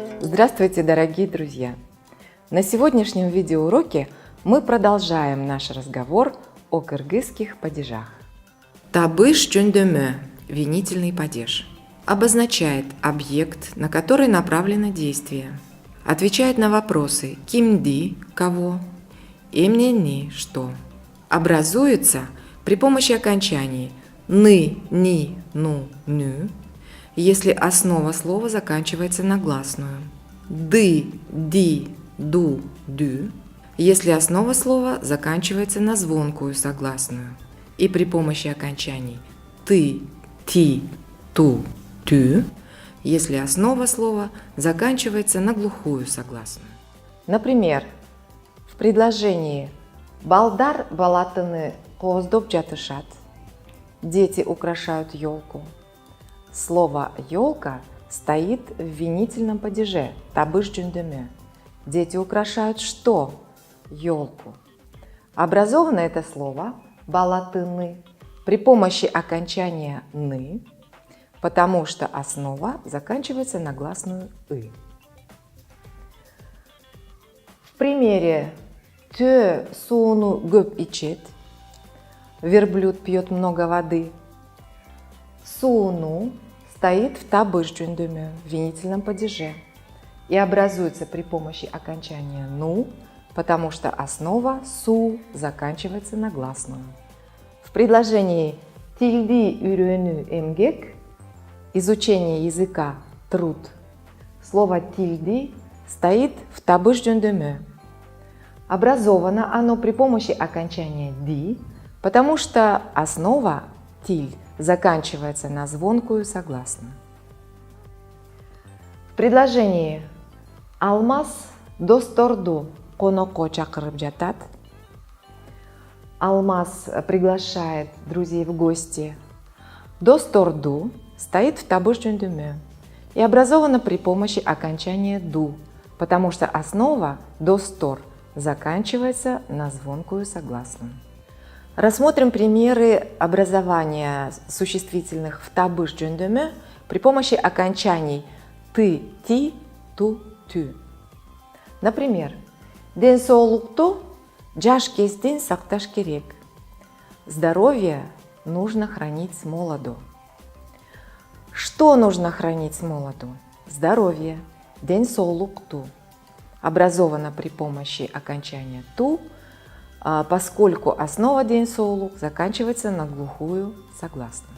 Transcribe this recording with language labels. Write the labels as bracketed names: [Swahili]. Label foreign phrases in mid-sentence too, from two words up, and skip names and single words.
[Russian] Здравствуйте, дорогие друзья! На сегодняшнем видеоуроке мы продолжаем наш разговор о кыргызских падежах. [Kyrgyz] Табыш жөндөмө, [Russian] винительный падеж, обозначает объект, на который направлено действие. Отвечает на вопросы кимди – кого, эмнени – что. Образуется при помощи окончаний ны, ни, ну, ню, если основа слова заканчивается на гласную. Ды, ди, ду, дю, если основа слова заканчивается на звонкую согласную. И при помощи окончаний ты, ти, ту, тю, если основа слова заканчивается на глухую согласную. Например, в предложении [Kyrgyz] «Балдар балатыны коздоп жатышат» – [Russian] «Дети украшают елку». Слово «елка» стоит в винительном падеже [Kyrgyz] «табыш жөндөмө». [Russian] Дети украшают что? Елку. Образовано это слово «балатыны» при помощи окончания «ны», потому что основа заканчивается на гласную «ы». В примере [Kyrgyz] «тө сууну көп ичет» – [Russian] верблюд пьет много воды. Сууну стоит в [Kyrgyz] табыш жөндөмө, [Russian] в винительном падеже, и образуется при помощи окончания «ну», потому что основа «су» заканчивается на гласную. В предложении [Kyrgyz] «тилди үйрөнүү эмгек» – [Russian] изучение языка труд, слово «тилди» стоит в [Kyrgyz] табыш жөндөмө. [Russian] Образовано оно при помощи окончания «ди», потому что основа «тиль» заканчивается на звонкую согласную. В предложении [Kyrgyz] «Алмаз досторду конокко чакырып жатат» [Russian] – Алмаз приглашает друзей в гости. Досторду стоит в [Kyrgyz] табыш жөндөмө [Russian] и образовано при помощи окончания «ду», потому что основа «достор» заканчивается на звонкую согласную. Рассмотрим примеры образования существительных в [Kyrgyz] табыш жөндөмө [Russian] при помощи окончаний ты, ти, ту, тю. Например, [Kyrgyz] ден соолукту жаш кезден сакташ керек. [Russian] Здоровье нужно хранить с молоду. Что нужно хранить с молоду? Здоровье. [Kyrgyz] Ден соолукту. [Russian] Образовано при помощи окончания ту, поскольку основа [Kyrgyz] ден соолук [Russian] заканчивается на глухую согласную.